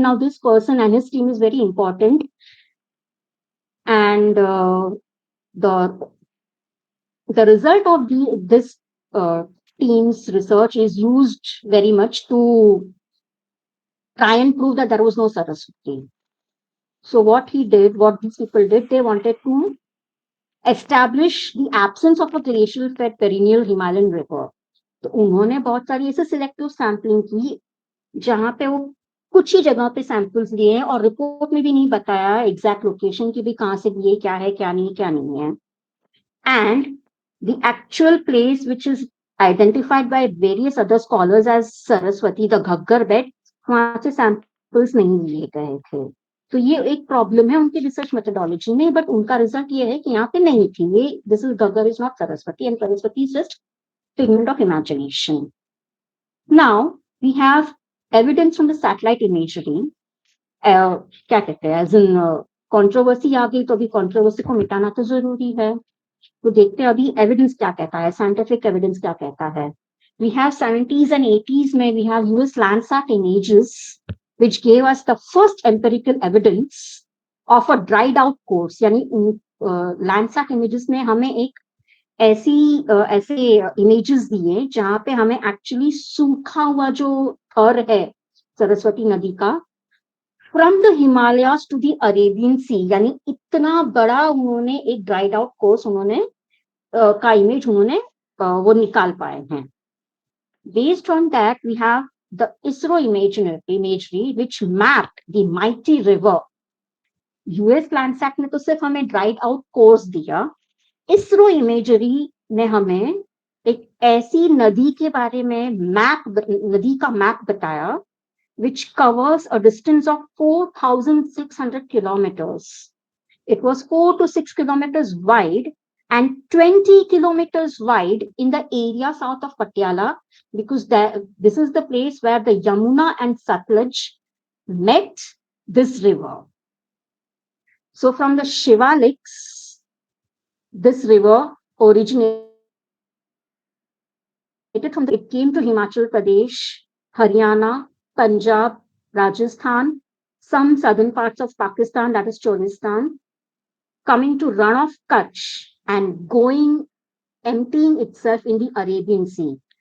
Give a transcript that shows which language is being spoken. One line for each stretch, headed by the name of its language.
English: Now this person and his team is very important, and the result of this team's research is used very much to try and prove that there was no Saraswati. So what these people did, they wanted to establish the absence of a glacial fed perennial Himalayan river.
Hindi: तो उन्होंने बहुत सारी ऐसे selective sampling की जहां पे वो कुछ ही जगह पे सैंपल्स लिए हैं और रिपोर्ट में भी नहीं बताया एग्जैक्ट लोकेशन की भी कहाँ से लिए, क्या है क्या नहीं है.
English: And the actual place which is identified by various other scholars as Saraswati, the Ghaggar bed,
Hindi: वहां से सैंपल्स नहीं लिए गए थे. तो ये एक प्रॉब्लम है उनकी रिसर्च मेथोडोलॉजी में, बट उनका रिजल्ट ये है कि यहाँ पे नहीं थी ये.
English: This is Ghaggar is not Saraswati and Saraswati is just figment of imagination. Now we have evidence from the satellite imagery.
Hindi: क्या कहते हैं, एज इन कंट्रोवर्सी आ गई तो अभी कंट्रोवर्सी को मिटाना तो जरूरी है. तो देखते हैं अभी एविडेंस क्या कहता है, साइंटिफिक एविडेंस क्या कहता है.
English: We have 70s and 80s में we have US Landsat images which gave us the first empirical evidence of a dried out course.
Hindi: यानी Landsat images ने हमें एक ऐसे इमेजेस दिए जहां पे हमें एक्चुअली सूखा हुआ जो थर है सरस्वती नदी का
English: from the Himalayas to the Arabian sea,
Hindi: यानी इतना बड़ा उन्होंने एक ड्राइड आउट कोर्स उन्होंने का इमेज उन्होंने वो निकाल पाए हैं.
English: Based on that, we have the ISRO imagery which mapped the mighty river.
Hindi: US Landsat ने तो सिर्फ हमें ड्राइड आउट कोर्स दिया, ISRO imagery ने हमें एक ऐसी नदी के बारे में नदी का मैप बताया
English: which covers a distance of 4,600 kilometers. It was 4 to 6 kilometers wide and 20 kilometers wide in the area south of Patiala, because this is the place where the Yamuna and Satluj met this river. So from the Shivaliks, this river originated from it came to Himachal Pradesh, Haryana, Punjab, Rajasthan, some southern parts of Pakistan, that is Cholistan, coming to run off Kutch and emptying itself in the Arabian Sea.